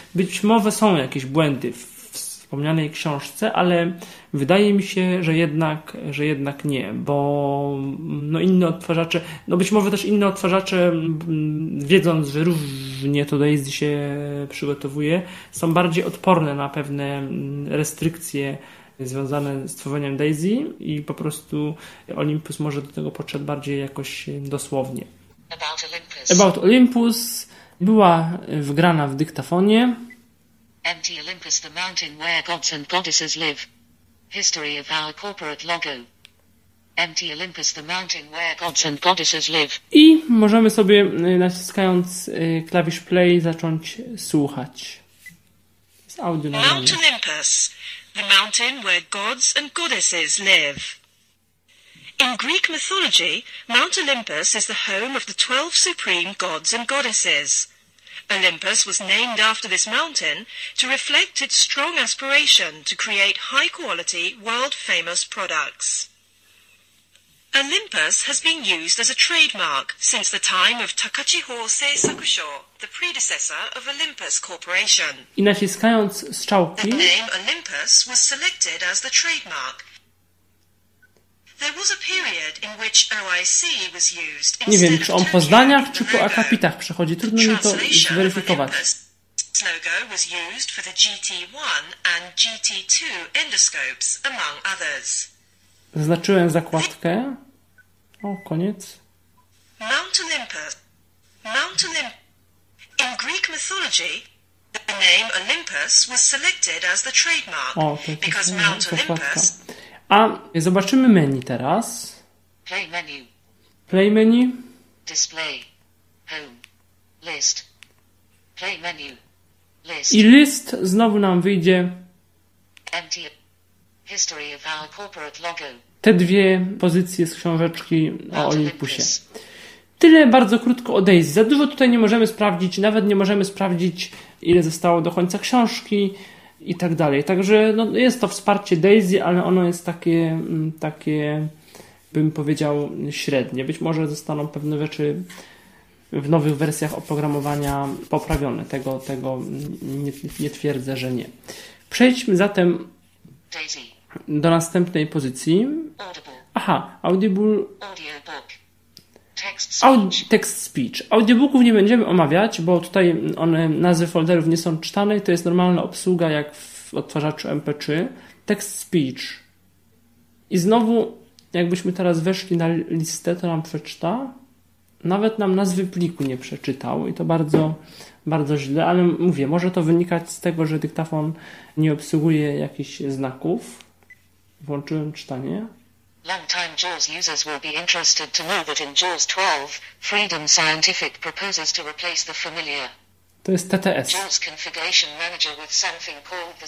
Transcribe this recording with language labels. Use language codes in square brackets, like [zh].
[pl] Być może są jakieś błędy w wspomnianej książce, ale wydaje mi się, że jednak nie, bo no inne odtwarzacze, no być może też inne odtwarzacze, wiedząc, że różnie to Daisy się przygotowuje, są bardziej odporne na pewne restrykcje związane z tworzeniem Daisy i po prostu Olympus może do tego podszedł bardziej jakoś dosłownie. [en] About Olympus [pl] była wgrana w dyktafonie. [en] Empty Olympus, the mountain where gods and goddesses live. History of our corporate logo. Empty Olympus, the mountain where gods and goddesses live. [pl] I możemy sobie, naciskając klawisz play, zacząć słuchać. Z audio na [en] Mount Olympus, the mountain where gods and goddesses live. In Greek mythology, Mount Olympus is the home of the 12 supreme gods and goddesses. Olympus was named after this mountain to reflect its strong aspiration to create high-quality, world-famous products. Olympus has been used as a trademark since the time of Takachiho Seisakusho, the predecessor of Olympus Corporation. [pl] I naciskając strzałki, [en] the name Olympus was selected as the trademark. There was a period in which OIC was used. [pl] Nie wiem, czy on po zdaniach, czy po akapitach przechodzi. Trudno mi to zweryfikować. [en] Logo was used for the GT1 and GT2 endoscopes, among others. [pl] Zaznaczyłem zakładkę. O, koniec. [en] Mount Olympus. Mount Olympus. In Greek mythology, the name Olympus was selected as the trademark. [pl] O, tak. [en] Because Mount zakładka. [pl] Olympus. A zobaczymy menu teraz. [en] Play menu. Play menu. Display. Home. List. Play menu. List. [pl] I list znowu nam wyjdzie. [en] Empty. History of our corporate logo. [pl] Te dwie pozycje z książeczki o Olympusie. Tyle bardzo krótko o Daisy. Za dużo tutaj nie możemy sprawdzić. Nawet nie możemy sprawdzić, ile zostało do końca książki i tak dalej. Także no, jest to wsparcie Daisy, ale ono jest takie, bym powiedział, średnie. Być może zostaną pewne rzeczy w nowych wersjach oprogramowania poprawione. Tego nie twierdzę, że nie. Przejdźmy zatem Daisy do następnej pozycji. [en] Audible. [pl] Aha, Audible. [en] Audiobook. Text speech. Text speech. [pl] Audiobooków nie będziemy omawiać, bo tutaj one, nazwy folderów nie są czytane. To jest normalna obsługa jak w odtwarzaczu MP3. [en] Text speech. [pl] I znowu, jakbyśmy teraz weszli na listę, to nam przeczyta. Nawet nam nazwy pliku nie przeczytał i to bardzo, bardzo źle. Ale mówię, może to wynikać z tego, że dyktafon nie obsługuje jakichś znaków. Włączyłem czytanie. [en] Long-time JAWS users will be interested to know that in JAWS 12, Freedom Scientific proposes to replace the familiar. [pl] To jest TTS. [en] JAWS Configuration Manager with something called the